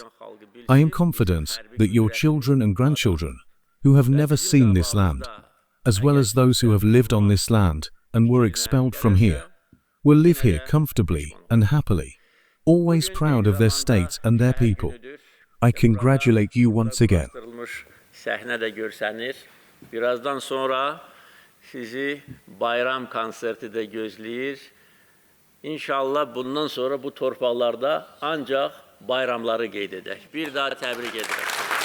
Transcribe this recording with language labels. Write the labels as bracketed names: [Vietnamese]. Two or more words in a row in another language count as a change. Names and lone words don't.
[English] I am confident that your children and grandchildren, who have never seen this land, as well as those who have lived on this land and were expelled from here, will live here comfortably and happily, always proud of their state and their people. I congratulate you once again. [Azerbaijani] Birazdan sonra sizi bayram konserti de gözləyir. İnşallah bundan sonra bu torpaqlarda ancaq bayramları qeyd edək. Bir daha təbrik edirəm.